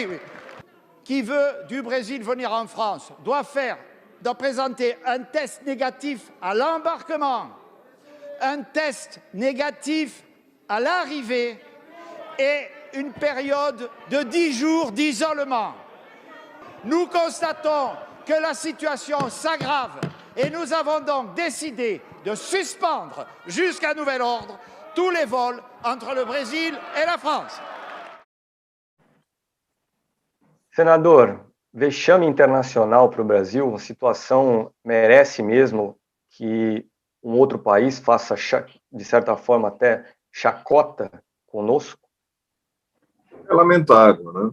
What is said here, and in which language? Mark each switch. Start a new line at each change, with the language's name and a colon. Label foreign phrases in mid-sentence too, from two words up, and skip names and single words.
French: Qui veut du Brésil venir en France doit présenter un test négatif à l'embarquement, un test négatif à l'arrivée et une période de 10 jours d'isolement. Nous constatons que la situation s'aggrave et nous avons donc décidé de suspendre jusqu'à nouvel ordre tous les vols entre le Brésil et la France.
Portuguese: Senador, vexame internacional para o Brasil, a situação merece mesmo que um outro país faça, de certa forma, até chacota conosco? É lamentável, né?